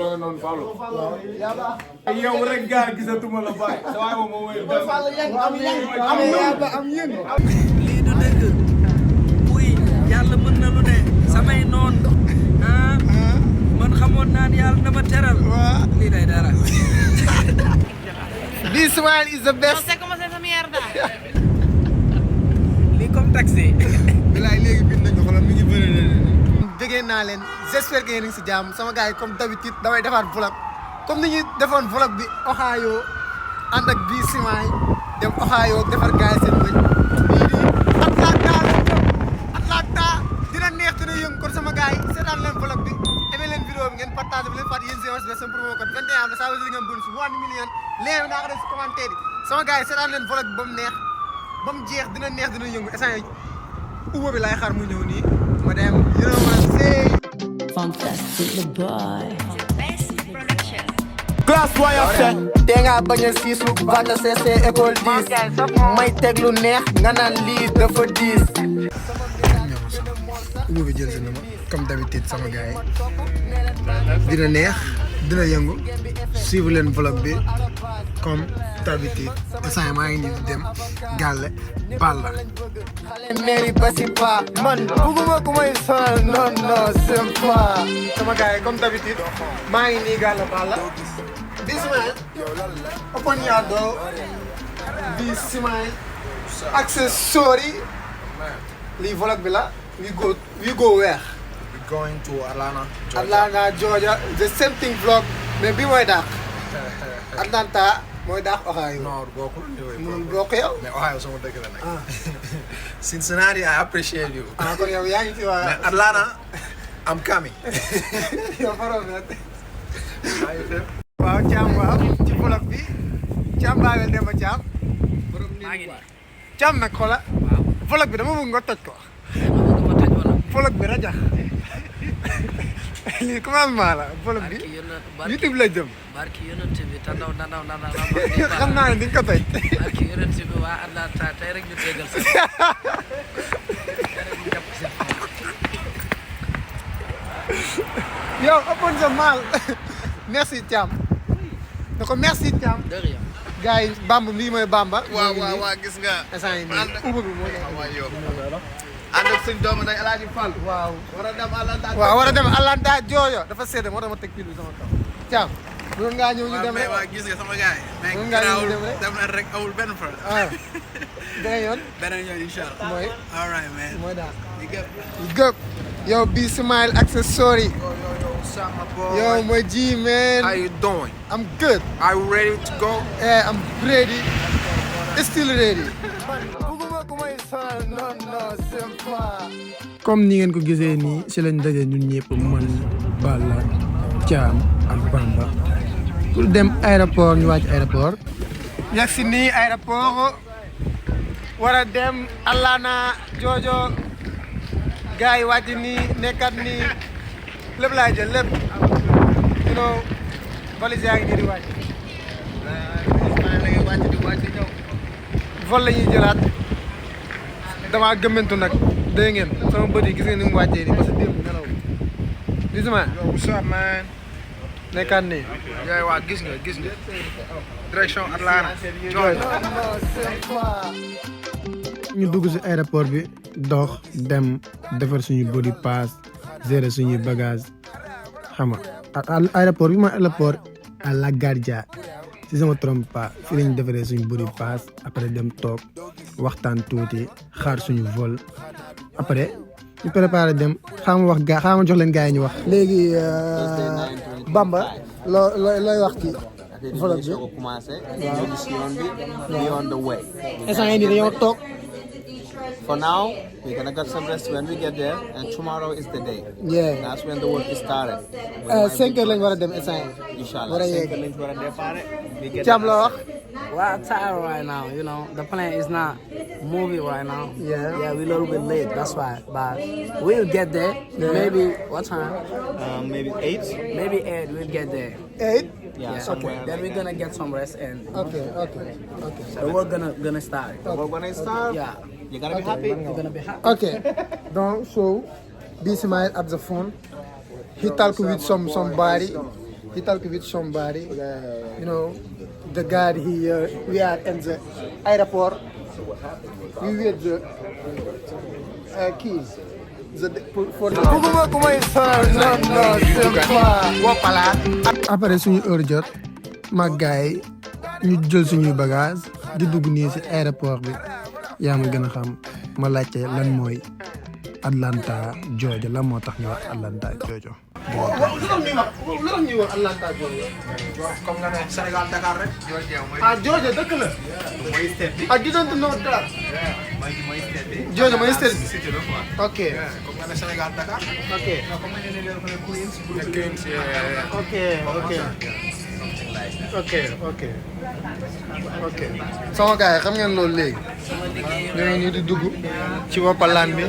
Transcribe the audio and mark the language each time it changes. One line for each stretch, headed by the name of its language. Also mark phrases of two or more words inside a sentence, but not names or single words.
Wolof: nii. yow rek gaa gisatuma la bàyyi. waaye moom am yëngu. lii du dëgg. buy yàlla mën na lu ne. samay noon man xamoon naa ne yàlla dama teral. lii day dara.
English: This smile is the best.
Spanish: No sé cómo se esa mierda.
Wolof: lii comme taxi. bilaay léegi bind nañu xoolal mi ngi bëri bëggee naa leen
French: j'espère que
Wolof: yéen a ngi si jàmm sama gars yi
French: comme d'habitude
Wolof: damay defaat vlog comme ni ñu defoon vlog bi Ohio ànd ak bii simaay dem Ohio defar gars yi seen bëñ bii di Atlanta dina neex dina yëngu kon sama gars yi seetaan leen vlog bi aimé leen vidéo bi ngeen partagé bu leen fàtte yéen GMS ba sama
English: promo code
Wolof: 21 am na saa wasi li ngeen bonus 1 million léegi naa ko def si commentaire yi sama gars yi seetaan leen vlog bi ba mu neex ba mu jeex dina neex dina yëngu instant yi uba bi laay xaar mu ñëw nii ma dem
English: you know what I'm saying. Fantastic the boy.
French: Class Voyage.
Wolof: te nga bañ a siisu vata CC école 10 may teg lu neex nga naan lii dafa diis. uba bi jël si na ma
French: comme d'habitude
Wolof: sama gars yi dina neex dina yëngu suivre leen vlog bi comme d'habitude instant maa ngi nii di dem gàlle Balla. mairie basi pa man bugguma ku may sonal
French: non non c'est pas
Wolof: sama gars yi
French: comme d'habitude
Wolof: maa ngi nii gàlle Balla
English: this man open your door this man accessory
Wolof: lii vlog bi la
English: we go where going to Atlanta, Georgia.
Wolof: Atlanta Georgia
English: the same thing
Wolof: vlog mais bi mooy daax Atlanta mooy daax Ohio. non bokkul mënul bokk yow. mais Ohio sama dëkk la nag.
English: Cincinnati I appreciate you.
Wolof: kon yow yaa ngi ci waa.
English: mais Atlanta I'm coming.
Wolof: yow faroon na. waaw Thiam waaw ci vlog bi Thiam baawel dem ba Thiam. maa ngi nii. Thiam nag xoola. waaw. vlog bi dama bëgg nga toj ko. ma toj wala. vlog bi rajax lii commencement la vlog bi YouTube la jëm. barki yonent bi te ndaw xam naa ne di nga ko toj. barki yonent bi waa Atlanta tey rek ñu tegal sa yow ëppoon sa maal merci Thiam ne ko merci Thiam. de rien. gars yi Bamba lii mooy Bamba. waaw gis nga. instant yii nii uba bi moo nekk. ànd ak suñu doomu nday El Hadj Fall. waaw. war a dem Atlanta. waaw war a dem Atlanta Georgia dafa sedd moo tax ma teg pile bi sama kaw. Thiam mënoon ngaa ñëw ñu dem rek. waaw gis nga sama gars yi. Mënoon ngaa ñëw ñu dem rek. dem na rek awul benn fa. ah beneen yoon. beneen yoon
Arabic: incha allah.
Wolof: mooy.
English: all right man.
Wolof: mooy daal.
English: you good.
Wolof: gëp. yow bii
English: smile accessory.
Wolof: Sama boy. yow mooy
English: G man. How you doing? I'm good. Are you ready to go? Yeah, I'm ready. Still ready.
Wolof: comme ni ngeen ko gisee nii si lañ daje ñun ñëpp man Balla Thiam ak Bamba pour dem aéroport ñu wàcc aéroport. yegg si nii aéroport war a dem Atlanta Georgia gars yi wàcc nii nekkat nii lépp laay jël lépp
English: you know
Wolof: valise yaa ngi nii di wàcc. vol la ñuy jëlaat damaa gëmmentu nag dégg ngeen sama bët yi gis ngeen ni mu wàccee nii
French: parce que
Wolof: démb nelaw gis nga.
English: What's up man?
Wolof: nekkaat nii. yooyu waa gis nga direction Atlanta. ñu dugg si aéroport bi dox dem defar suñu
English: body pass
Wolof: gérer suñuy bagage xam nga aéroport bi mooy aéroport à La Guardia si sama trompe pas fi lañ defaree suñu
English: body pass
Wolof: après dem toog waxtaan tuuti xaar suñu vol après ñu préparé dem xaama jox leen gars yi ñu wax. léegi Bamba looy wax ci vlog bi.
English: Be on the way.
Wolof: instant yii nii dañoo toog.
English: For now, we're gonna get some rest when we get there, and tomorrow is the day. Yeah. That's when the work is started.
Wolof: 5 heures lañ war a dem instant yii.
Arabic: Inshallah.
Wolof: War a yegg.
English: We get
Wolof: Thiam la wax.
English: We're tired right now, you know. The plane is not moving right now. Yeah. Yeah, we're a little bit late, that's why. But we'll get there. Yeah. Maybe, what time? maybe 8. Maybe 8, we'll get there. 8. Yeah. Okay. Then we're gonna get some rest and Okay. the work gonna start. We're gonna start. Yeah. You're gonna be happy. You're gonna be happy. Okay. Donc, so, be smile at the phone. he talk with somebody. He talk with somebody. You know, the guy here. We are in the airport. We with the keys.
Wolof: Bugguma ku may sonal
French: non c'est pas
Wolof: wopala. Après suñu heure jot mag gaay ñu jël suñuy bagage di dugg nii ci aéroport bi yaa ma gën a xam ma laajte lan mooy Atlanta Georgia lan moo tax ñu wax Atlanta Georgia. lu tax ñuy wax Atlanta Georgia. comme nga ne Sénégal Dakar rek. ah Georgia dëkk la. mooy state bi.
English: I didn't know that.
Wolof: mooy state bi. Georgia mooy state bi. cité la quoi. Ok. comme nga ne Sénégal Dakar. Ok. comme nga ne Queens. Queens. Ok. sama gars yi xam ngeen loolu léegi. ñoo ngi nii di dugg ci woppalaan bi.